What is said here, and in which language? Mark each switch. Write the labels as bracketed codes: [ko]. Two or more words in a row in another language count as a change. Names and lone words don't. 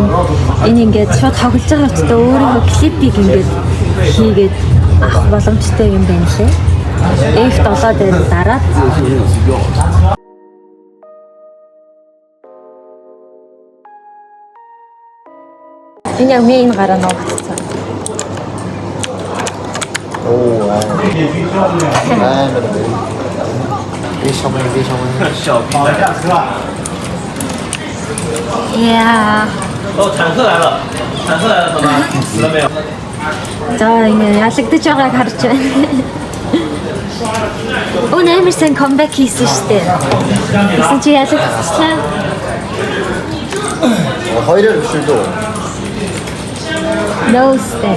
[mn] Энэ ингээд шууд тоглож байгаа ч гэсэн өөрийнхөө клипийг ингээд хийгээд авах боломжтой юм байна лээ. F7 дээр дараад энэ яг миний гараа ногдсон. Yeah. [zh] 坦克来了，什么？死了没有？ [mn] За ингэ ялагдаж байгааг харж байна. Өө нэмэр сэн comeback хийсэн шүү дээ. Гэсэн чи ялагдчихлаа. хоёроор биш үү? [en] No step.